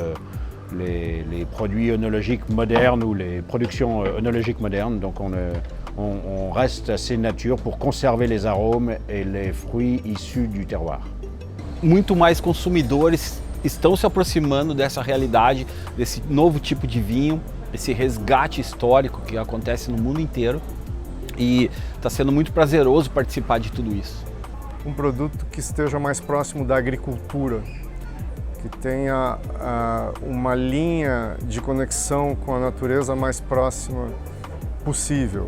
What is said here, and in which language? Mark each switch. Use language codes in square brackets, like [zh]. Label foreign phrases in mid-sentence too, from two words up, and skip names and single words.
[fr] les produits œnologiques modernes ou les productions œnologiques modernes. Donc on reste assez nature pour conserver les arômes et les fruits issus du terroir. [pt] Muito mais consumidores estão se aproximando dessa realidade, desse novo tipo de vinho, esse resgate histórico que acontece no mundo inteiro, e está sendo muito prazeroso participar de tudo isso. Um produto que esteja mais próximo da agricultura, que tenha uma linha de conexão com a natureza mais próxima possível.